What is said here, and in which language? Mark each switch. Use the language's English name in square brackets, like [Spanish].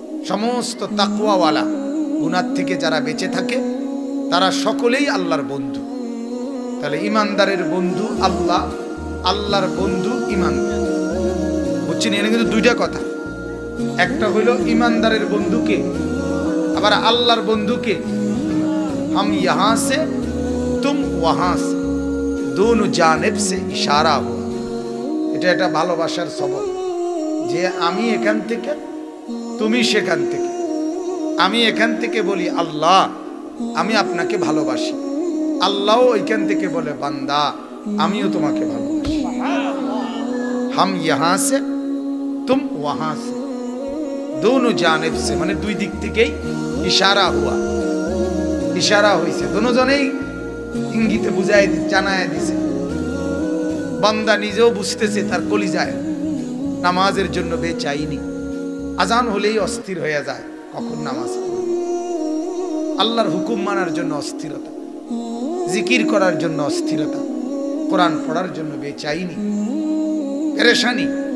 [Bangla] সমস্ত তাকওয়াওয়ালা, গুনাহ থেকে যারা বেঁচে থাকে, তারা সকলেই আল্লাহর বন্ধু। তাহলে ঈমানদারের বন্ধু আল্লাহ, আল্লাহর বন্ধু ঈমানদার। বুঝছেন? এখানে কিন্তু দুইটা কথা। একটা হইল ঈমানদারের বন্ধুকে, আবার আল্লাহর বন্ধুকে। [Hindi] हम यहाँ से तुम वहाँ से, दोनों जानिब से इशारा हुआ। [Bangla] এটা একটা ভালোবাসার সবক, যে আমি এখান থেকে, তুমি সেখান থেকে। আমি এখান থেকে বলি আল্লাহ, আমি আপনাকে ভালোবাসি। আল্লাহও ওইখান থেকে বলে বান্দা, আমিও তোমাকে ভালোবাসি। [Hindi] हम यहाँ से तुम वहाँ से, दोनों जानिब से, [Bangla] মানে দুই দিক থেকেই [Hindi] ইশারা হুয়া। [Bangla] ইশারা হইছে, দুজনেই ইঙ্গিতে বুঝায় জানায় দিছে। বান্দা নিজেও বুঝতেছে তার কলিজায় নামাজের জন্য বেচাইনি। আজান হলেই অস্থির হয়ে যায়, কখন নামাজ পড়ব। আল্লাহর হুকুম মানার জন্য অস্থিরতা, জিকির করার জন্য অস্থিরতা, কোরআন পড়ার জন্য বেচাইনি, পেরেশানি।